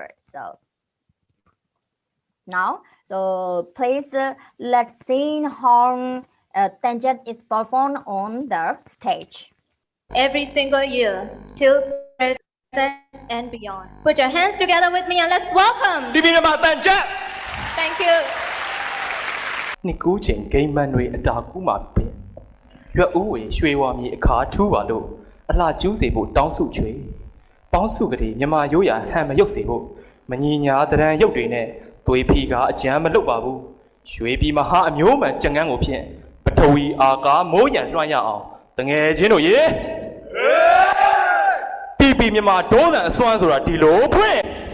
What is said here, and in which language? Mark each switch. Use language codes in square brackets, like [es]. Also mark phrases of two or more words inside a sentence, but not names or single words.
[en] So now, so please let's see how Tanjet is performed on the stage. Every single year, till present and beyond. Put your hands together with me and let's welcome. Thank you. [my] နှစ်ကူးချိန်ဂိမ်းမန်းတွေအတာကူးမှာပင်ရွက်ဦးဝေရွှေဝါမြေအခါထူးပါလို့အလှကျူးစေဖို့တောင်းစုချွေပေါင်းစုကလေးမြမရိုးရာဟန်မရုပ်စေဖို့မညီညာတရံရုပ်တွေနဲ့သွေးဖီကအကြမ်းမလွတ်ပါဘူးရွှေပြည်မဟာအမျိုးမှန်ကြံငန်းကိုဖြင့်ပထဝီအာကာမိုးရံလွှမ်းရအောင်တငယ်ချင်းတို့ရေပီမြမဒိုးတန်အစွမ်းဆိုတာဒီလိုဖွင့်